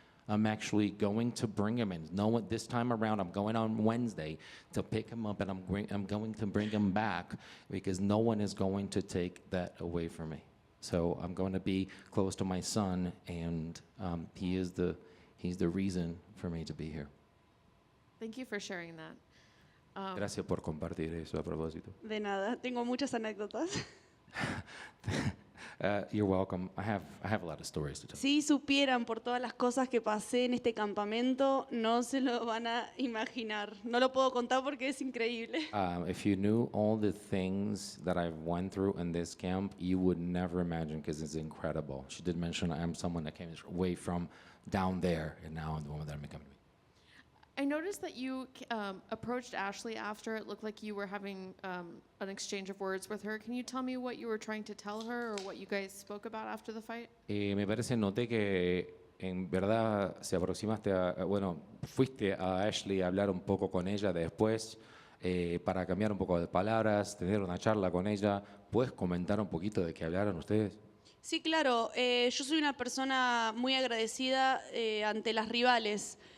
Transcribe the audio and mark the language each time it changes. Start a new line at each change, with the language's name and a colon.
English: I'm actually going to bring him in. No one, this time around, I'm going on Wednesday to pick him up, and I'm going to bring him back, because no one is going to take that away from me. So I'm going to be close to my son, and he's the reason for me to be here. Thank you for sharing that.
Spanish: Gracias por compartir eso a propósito. De nada, tengo muchas anécdotas.
English: You're welcome. I have a lot of stories to tell.
Spanish: Si supieran por todas las cosas que pasé en este campamento, no se lo van a imaginar. No lo puedo contar porque es increíble.
English: If you knew all the things that I've went through in this camp, you would never imagine, because it's incredible. She did mention I am someone that came away from down there, and now I'm the woman that I'm becoming. I noticed that you approached Ashlee after. It looked like you were having an exchange of words with her. Can you tell me what you were trying to tell her or what you guys spoke about after the fight?
Spanish: Me parece, noté que en verdad se aproximaste fuiste a Ashlee a hablar un poco con ella después para cambiar un poco de palabras, tener una charla con ella. ¿Puedes comentar un poquito de qué hablaron ustedes? Sí, claro. Yo soy una persona muy agradecida ante las rivales.